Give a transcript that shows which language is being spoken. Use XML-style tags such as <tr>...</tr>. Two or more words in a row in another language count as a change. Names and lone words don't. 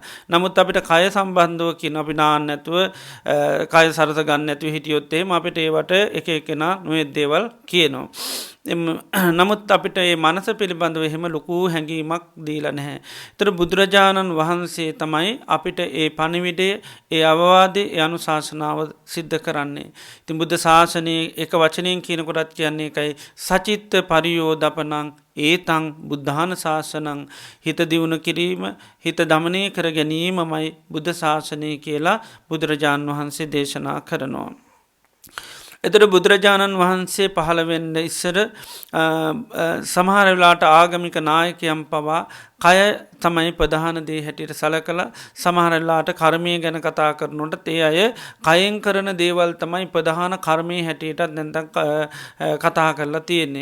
<si>නමුත් අපිට කය සම්බන්ධව කියන අපි නාන්න නැතුව කය සරස ගන්න නැතුව හිටියොත් එහෙම අපිට ඒවට එක එකනා නොයෙක් දේවල් කියනවා. නමුත් අපිට ඒ මනස පිළිබඳව එහෙම ලොකු හැඟීමක් දීලා නැහැ. ඒතර බුදුරජාණන් වහන්සේ තමයි අපිට ඒ පණිවිඩය, ඒ අවවාදය, ඒ අනුශාසනාව සිද්ධ කරන්නේ. ඉතින් බුද්ධ ශාසනයේ එක වචනයෙන් කියනකොටත් කියන්නේ එකයි</si> <pi>සචිත්ත පරියෝදපනං ඒතං බුද්ධාන ශාසනං.</pi> <si>හිත දියුණු කිරීම, හිත දමනය කර ගැනීමමයි බුද්ධ ශාසනය කියලා බුදුරජාණන් වහන්සේ දේශනා කරනවා. එතට බුදුරජාණන් වහන්සේ පහළවෙන්න ඉස්සර සමහර වෙලාට ආගමික නායකයන් පවා කය තමයි ප්‍රධාන දේ හැටියට සලකලා සමහරලාට කර්මය ගැන කතා කරනට ඒ අය කයෙන් කරන දේවල් තමයි ප්‍රධාන කර්මය හැටියටත් නැතක් කතා කරලා තියෙන්නේ.</si>